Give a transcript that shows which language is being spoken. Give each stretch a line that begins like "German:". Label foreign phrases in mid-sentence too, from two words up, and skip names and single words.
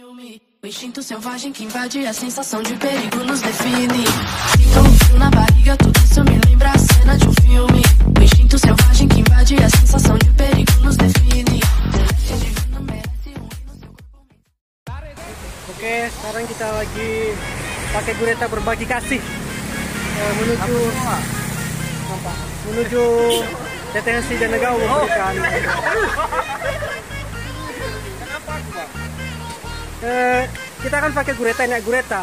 Portuguese: define. O instinto selvagem que invade a sensação de perigo nos define. Sinto um frio na barriga, tudo isso me lembra a cena de um filme. O instinto selvagem que invade a sensação de perigo nos define.
Indonesian: Oke, sekarang kita lagi pakai gurita berbagi kasih menuju detensi dan negara memberikan. Kita akan pakai gurita, naik gurita.